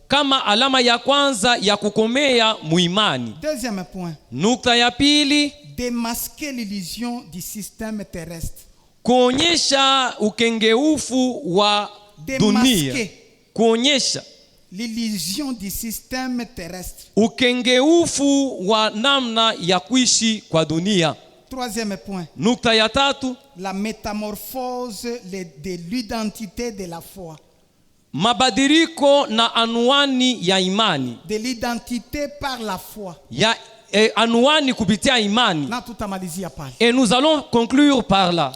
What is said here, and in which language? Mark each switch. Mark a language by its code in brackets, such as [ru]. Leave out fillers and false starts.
[sw] kama alama ya kwanza ya kukomea muimani. [fr] Deuxième point. [sw] Nukta ya pili, [fr] Démasquer l'illusion du système terrestre. [sw] kuonyesha ukengeufu wa dunia. [fr] Démasquer [sw] Kuonyesha [fr] l'illusion du système terrestre. [sw] ukengeufu wa namna ya kuishi kwa dunia. [fr] Troisième point. [sw] Nukta ya tatu, [fr] La métamorphose de l'identité de la foi. [sw] mabadiliko na anwani ya imani. [fr] De l'identité par la foi. [sw] Ya anuani kupitia imani. Na tutamalizia pale. [fr] Et nous allons conclure par là.